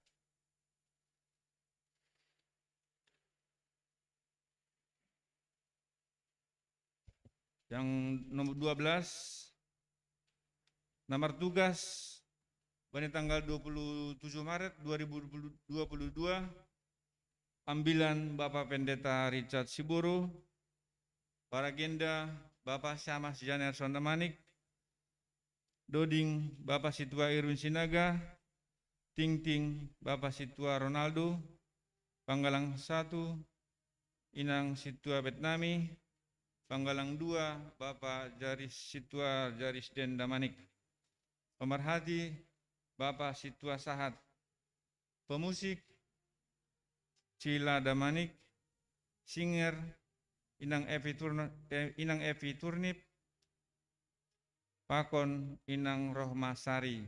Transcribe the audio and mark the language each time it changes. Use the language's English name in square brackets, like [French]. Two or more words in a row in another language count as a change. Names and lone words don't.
[Indonesian] Yang nomor 12, nomor tugas pada tanggal 27 Maret 2022, ambilan Bapak Pendeta Richard Siboro, para agenda Bapak Syamah Janer Sondamanik, Doding Bapak Situa Irwin Sinaga, Ting Bapak Situa Ronaldo, Panggalang 1 Inang Situa Betnami, Panggalang 2 Bapak Jaris Situa Jaris Den Damanik, pemerhati Bapak Situa Sahat, pemusik Cila Damanik, singer Inang Evi Turnip, Pakon Inang Rohmasari.